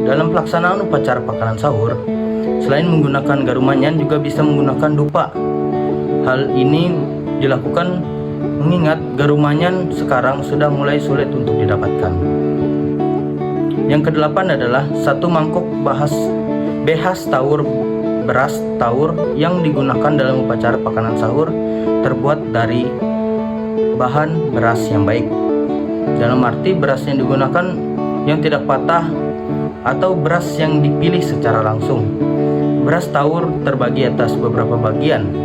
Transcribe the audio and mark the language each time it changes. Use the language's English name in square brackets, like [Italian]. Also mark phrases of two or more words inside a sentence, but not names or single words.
[Indonesian] Dalam pelaksanaan upacara makanan sahur, selain menggunakan garumanyan juga bisa menggunakan dupa. Hal ini dilakukan mengingat garumanyan sekarang sudah mulai sulit untuk didapatkan. Yang kedelapan adalah 1 mangkuk behas tawur beras tawur yang digunakan dalam upacara pakanan sahur terbuat dari bahan beras yang baik. Dalam arti beras yang digunakan yang tidak patah atau beras yang dipilih secara langsung. Beras tawur terbagi atas beberapa bagian.